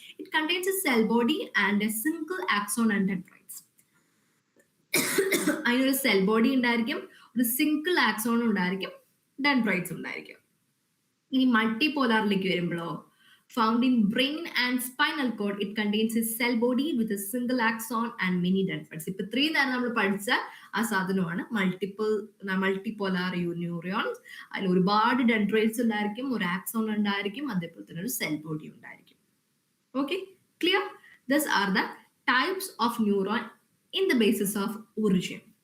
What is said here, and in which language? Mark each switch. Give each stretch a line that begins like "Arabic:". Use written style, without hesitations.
English: It contains a cell body and a single axon and dendrites.
Malayalam: അതിനൊരു cell body ഉണ്ടായിരിക്കും, ഒരു single axon ഉണ്ടായിരിക്കും, dendrites ഉണ്ടായിരിക്കും. ഇനി മൾട്ടിപോലാറിലേക്ക് വരുമ്പോഴോ,
English: found in brain and spinal cord, it contains a cell body with a single axon and many dendrites.
Malayalam: ഇപ്പൊ 3 നേരം നമ്മൾ പഠിച്ച ആ സാധനമാണ് മൾട്ടിപോലാർ ന്യൂറോൺസ്. അതിൽ ഒരുപാട് ഡെൻഡ്രൈറ്റ്സ് ഉണ്ടായിരിക്കും, ഒരു ആക്സോൺ ഉണ്ടായിരിക്കും, അതേപോലെ തന്നെ ഒരു സെൽ ബോഡി ഉണ്ടായിരിക്കും.
English: Okay, clear? This are the types of neuron in the basis of origin.